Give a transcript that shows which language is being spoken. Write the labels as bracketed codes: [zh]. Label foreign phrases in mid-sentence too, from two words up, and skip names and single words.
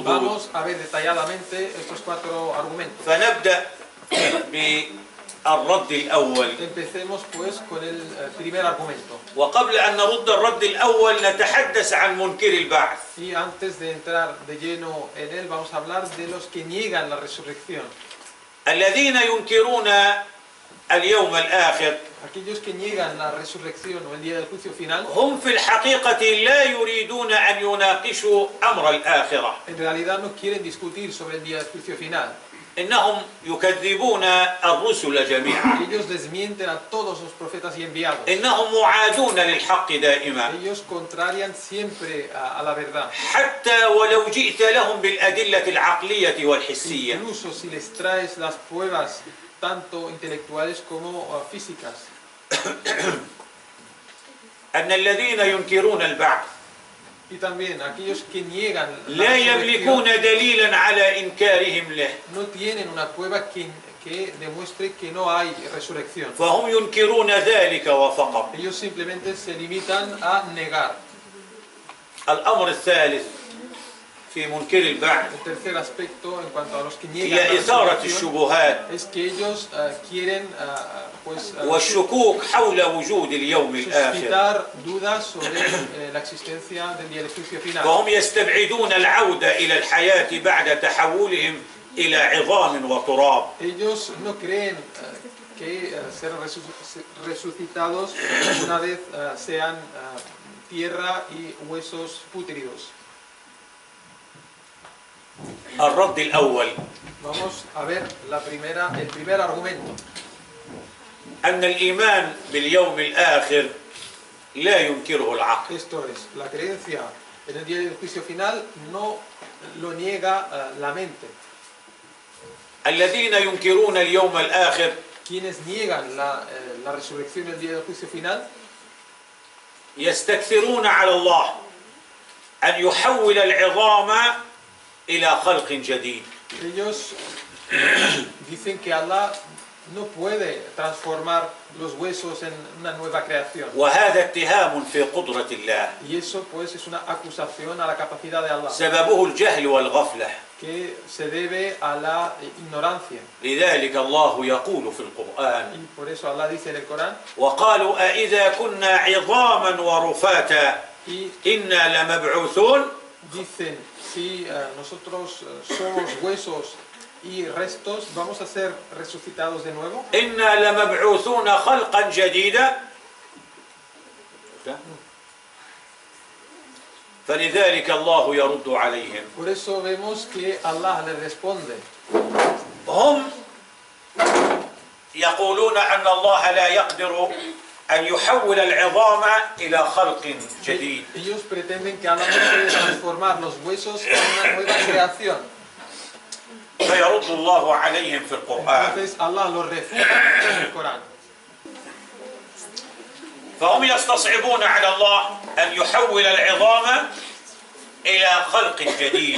[es] Vamos a ver detalladamente estos 4 argumentos. [ar] فنبدأ بالرد الأول. [es] Empecemos pues con el primer argumento. [ar] وقبل أن نرد الرد الأول نتحدث عن منكر البعث. [es] Y antes de entrar de lleno en él, vamos a hablar de los que niegan la resurrección. [ar] الذين ينكرون اليوم الآخر [es] Aquellos que niegan la resurrección o el día del juicio final, [ar] هم في الحقيقة لا يريدون أن يناقشوا أمر الآخرة. [es] en realidad no quieren discutir sobre el día del juicio final. [ar] إنهم يكذبون الرسل جميعا. [es] Ellos desmienten a todos los profetas y enviados. [ar] إنهم معادون للحق دائما. [es] Ellos contrarian siempre a la verdad. [ar] حتى ولو جئت لهم بالأدلة العقلية والحسية. [es] Incluso si les traes las pruebas tanto intelectuales como físicas. [ar] أن الذين ينكرون البعث [es] Y también aquellos que niegan la [ar] لا يملكون [es] resurrección [ar] دليلا على إنكارهم له. [es] no tienen una prueba que demuestre que no hay resurrección. [ar] فهم ينكرون ذلك وفقط. [es] Ellos simplemente se limitan a negar. [ar] الأمر الثالث في منكر البعث [es] El tercer aspecto en cuanto a los que niegan [ar] هي [es] la [ar] إثارة [es] resurrección [ar] الشبهات [es] es que ellos quieren pues, [ar] والشكوك حول وجود اليوم الآخر. [es] suscitar dudas sobre la existencia del día del juicio final. [ar] فهم يستبعدون العودة إلى الحياة بعد تحولهم إلى عظام وتراب. [es] Ellos no creen que serán resucitados una vez sean tierra y huesos pútridos. [ar] الرد الأول [es] Vamos a ver el primer argumento. [ar] أن الإيمان باليوم الآخر لا ينكره العقل. [es] Esto es, la creencia en el día del juicio final no lo niega la mente. [ar] الذين ينكرون اليوم الآخر [es] Quienes niegan la resurrección en el día del juicio final [ar] يستكثرون على الله أن يحول العظام إلى خلق جديد. [es] ellos dicen que Allah no puede transformar los huesos en una nueva creación. [ar] وهذا اتهام في قدرة الله. [es] Y eso pues es una acusación a la capacidad de Allah, [ar] سببه الجهل والغفلة. [es] que se debe a la ignorancia. [ar] لذلك الله يقول في القرآن [es] Y por eso Allah dice en el Corán, [ar] وقالوا أإذا كنا عظاما ورفاتا [es] y [ar] إنا لمبعوثون. [es] dicen, si nosotros somos huesos y restos, ¿vamos a ser resucitados de nuevo? [ar] إنا لمبعوثون خلقا جديدا. فلذلك الله يرد عليهم. [es] Por eso vemos que Allah le responde. [ar] هم يقولون أن الله لا يقدر أن يحول العظام إلى خلق جديد. [es] Ellos pretenden que Allah no puede transformar los huesos en una nueva creación. [ar] فيرد الله عليهم في القرآن. [es] Entonces Allah los refuta en el Corán. [ar] فهم يستصعبون على الله أن يحول العظام إلى خلق جديد.